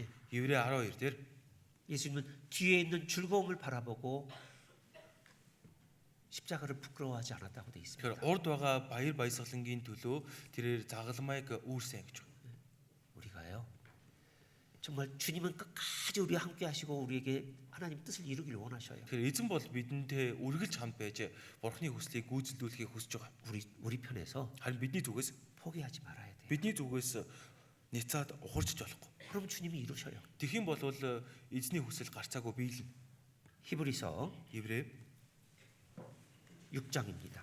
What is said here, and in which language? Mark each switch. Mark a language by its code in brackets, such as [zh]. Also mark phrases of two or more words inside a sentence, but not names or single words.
[mn] Еврей 12 дээр [ko] 예수님은 뒤에 있는 즐거움을 바라보고 십자가를 부끄러워하지 않았다고 돼 있습니다. [mn] тэгэхээр урд байгаа баяр баясгалангийн төлөө тэрээр загалмайг үүрсэн гэж байна. [ko] 우리가요. 정말 주님은 끝까지 우리와 함께 하시고 우리에게 하나님 뜻을 이루길 원하셔요. [mn] Тэгэхээр эзэн бол бидэнтэй үргэлж хамт байж Бурхны хүслийг гүйцэлдүүлэхийг хүсэж байгаа. [ko] 우리 편에서 [mn] Харин бидний зүгээс [ko] 포기하지 말아야 돼요. [mn] бидний зүгээс ницаад ухарч болохгүй. [ko] 그럼 주님이 이루셔요. [mn] Тэгхийн бол эзний хүсэл гарцаагүй биелнэ. [ko] 히브리서 [mn] Еврей [ko] 6장입니다.